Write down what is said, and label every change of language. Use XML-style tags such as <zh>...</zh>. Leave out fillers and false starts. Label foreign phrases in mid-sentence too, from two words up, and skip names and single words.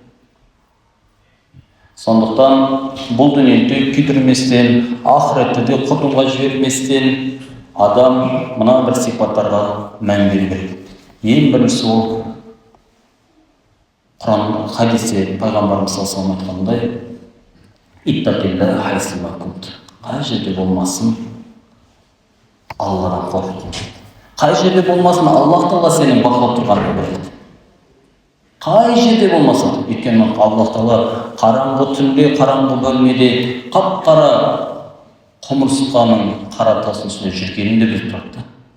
<kk>Сондықтан бұл дүниеде күйдірместен, ақыретті де құтылға жіберместен адам мына бір сипаттарға мән беру керек. Ең біріншісі ол Құран хадисте пайғамбарымыз</kk> <ar>صلى الله عليه وسلم</ar> <kk>айтқандай,</kk> <ar>اتق الله حيثما كنت.</ar> <kk>Қай жерде болмасын, Алладан қорық. Қай жерде болмасын, Аллах Тағала сенің бақылап тұрғанын біледі. Қай жерде болмасын, өйткені Аллах Тағала қараңғы түнде, қараңғы бөлмеде қап-қара құмырсқаның қара тастың үстінде жүргенін де біліп тұрады.</kk>